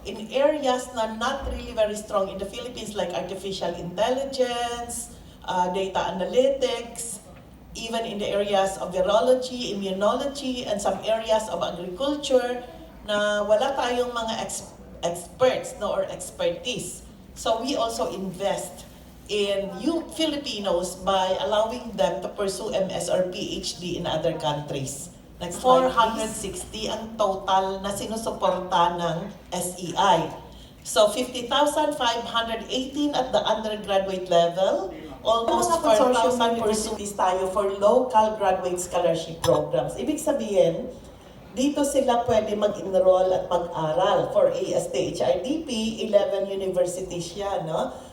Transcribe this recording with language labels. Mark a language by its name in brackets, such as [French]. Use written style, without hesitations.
[English] In areas na not really very strong in the Philippines like artificial intelligence, data analytics, even in the areas of virology, immunology, and some areas of agriculture [Filipino] na wala tayong mga [English] experts, no, or expertise. So we also invest in Filipinos by allowing them to pursue MS or PhD in other countries. Next slide, [Filipino] 460 ang total na sinusuporta ng SEI. [English] So 50,518 at the undergraduate level. Almost 4,000 universities tayo for local graduate scholarship programs. [Filipino] Ibig sabihin, dito sila pwede mag-enroll at mag-aral. [English] For ASTHRDP, 11 universities siya, no?